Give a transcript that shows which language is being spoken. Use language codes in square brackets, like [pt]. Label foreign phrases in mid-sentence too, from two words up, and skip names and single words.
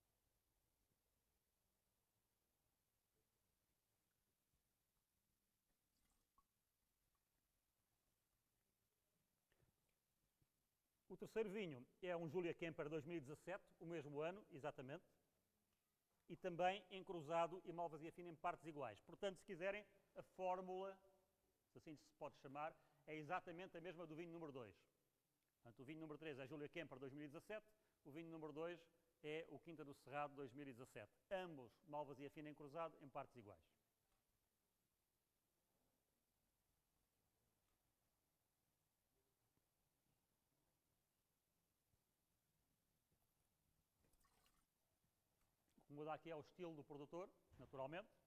[pt] O terceiro vinho é um Julia Kemper 2017, o mesmo ano, exatamente, e também encruzado e malvasia fina em partes iguais. Portanto, se quiserem, a fórmula, se assim se pode chamar, é exatamente a mesma do vinho número 2. Portanto, o vinho número 3 é Julia Kemper 2017, o vinho número 2 é o Quinta do Cerrado 2017. Ambos malvasia fina encruzado em partes iguais. Muda aqui é o estilo do produtor, naturalmente.